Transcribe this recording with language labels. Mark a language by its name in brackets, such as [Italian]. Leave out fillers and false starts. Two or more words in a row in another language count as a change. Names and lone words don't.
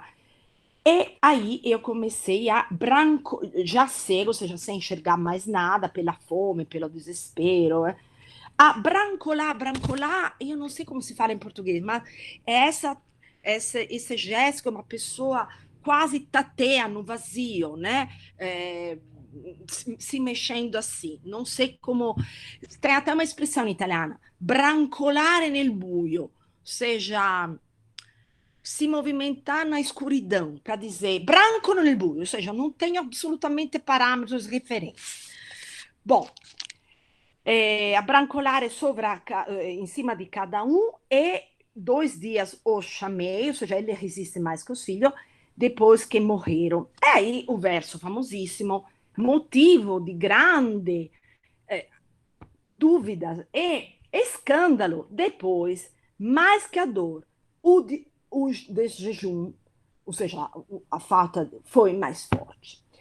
[Portuguese] E aí eu comecei a branco, já cego, ou seja, sem enxergar mais nada, pela fome, pelo desespero, a brancolar, eu não sei como se fala em português, mas é esse gesto que uma pessoa quase tateia no vazio, né? Se mexendo assim, não sei como. Tem até uma expressão italiana, [Italian] brancolare nel buio, [Portuguese] ou seja, se movimentar na escuridão, para dizer [Italian] branco nel buio, [Portuguese] ou seja, não tem absolutamente parâmetros referentes. Bom, a brancolare em cima de cada um e 2 dias o chamei, ou seja, ele resiste mais que os filhos, depois que morreram. E aí o verso famosíssimo, motivo de grande dúvida e escândalo, depois, mais que a dor, o jejum, ou seja, a falta foi mais forte.